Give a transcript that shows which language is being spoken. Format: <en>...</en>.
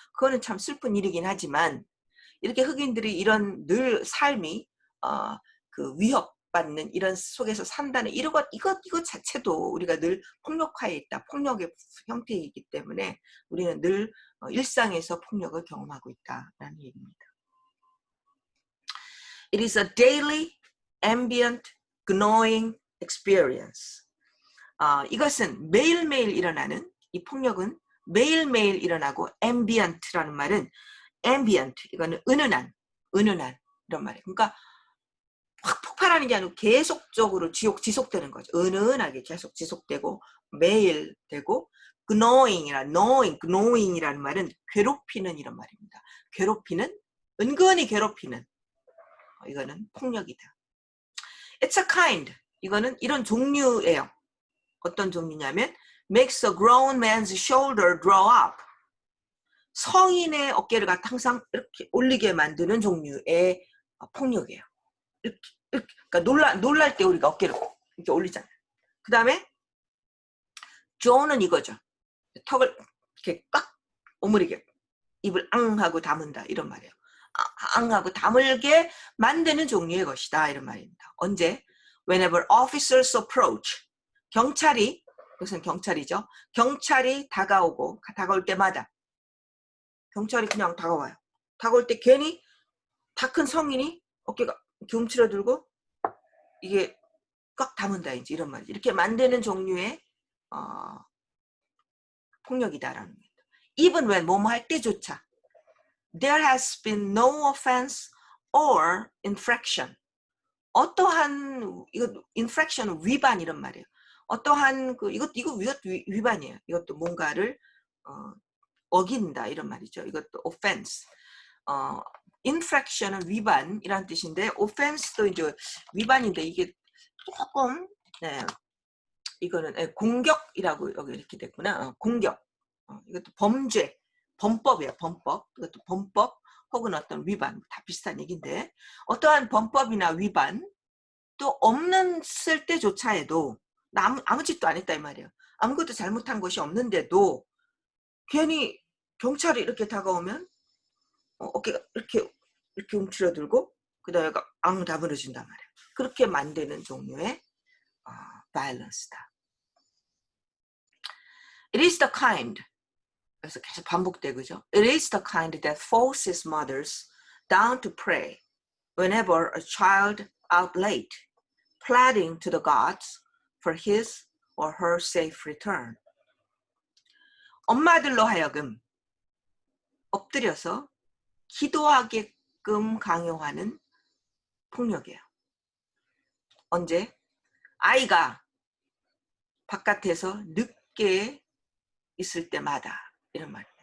<ko>그거는 참 슬픈 일이긴 하지만 이렇게 흑인들이 이런 늘 삶이 그 위협받는 이런 속에서 산다는 이것 자체도 우리가 늘 폭력화에 있다. 폭력의 형태이기 때문에 우리는 늘 일상에서 폭력을 경험하고 있다라는 얘기입니다.</ko> <en>It is a daily, ambient, gnawing experience.</en> <ko>이것은 매일매일 일어나는 이 폭력은 매일매일 일어나고 ambient라는 말은 ambient 이거는 은은한 이런 말이에요. 그러니까 확 폭발하는 게 아니고 계속적으로 지속되는 거죠. 은은하게 계속 지속되고 매일 되고 gnawing이라는 말은 괴롭히는 이런 말입니다. 은근히 괴롭히는 이거는 폭력이다.</ko> <en>It's a kind</en> <ko>이거는 이런 종류예요. 어떤 종류냐면</ko> <en>makes a grown man's shoulder draw up.</en> <ko>성인의 어깨를 갖다 항상 이렇게 올리게 만드는 종류의 폭력이에요. 이렇게. 그러니까 놀랄 때 우리가 어깨를 이렇게 올리잖아요. 그 다음에 조는 이거죠. 턱을 이렇게 꽉 오므리게 입을 앙 하고 다문다 이런 말이에요. 앙 하고 다물게 만드는 종류의 것이다 이런 말입니다. 언제?</ko> <en>Whenever officers approach.</en> <ko>경찰이 그것은 경찰이죠. 경찰이 다가올 때마다 경찰이 그냥 다가와요. 다가올 때 괜히 다 큰 성인이 어깨가 이렇게 움츠러들고 이게 꽉 다문다 이제 이런 말. 이렇게 만드는 종류의 폭력이다라는 겁니다.</ko> <en>Even when</en> <ko>뭐뭐 할 때조차</ko> <en>there has been no offense or infraction.</en> <ko>어떠한 이거 infraction은 위반 이런 말이에요. 어떠한 이거 위반이에요. 이것도 뭔가를 어긴다 이런 말이죠. 이것도 offense. infraction은 위반이라는 뜻인데 offense도 이제 위반인데 이게 조금 이거는 공격이라고 여기 이렇게 됐구나. 공격. 이것도 범법이에요. 범법. 이것도 범법 혹은 어떤 위반 다 비슷한 얘기인데 어떠한 범법이나 위반 또 없는쓸 때조차에도 아무 짓도 안 했다 이 말이에요. 아무것도 잘못한 것이 없는데도 괜히 경찰이 이렇게 다가오면 어깨가 이렇게 움츠러들고 그다음에 앙 다물어진단 말이에요. 그렇게 만드는 종류의 violence다.</ko> <en>It is the kind</en> <ko>그래서 계속 반복되고죠.</ko> <en>It is the kind that forces mothers down to pray whenever a child out late, pleading to the gods for his or her safe return.</en> <ko>엄마들로 하여금 엎드려서 기도하게끔 강요하는 폭력이에요. 언제? 아이가 바깥에서 늦게 있을 때마다 이런 말이에요.</ko>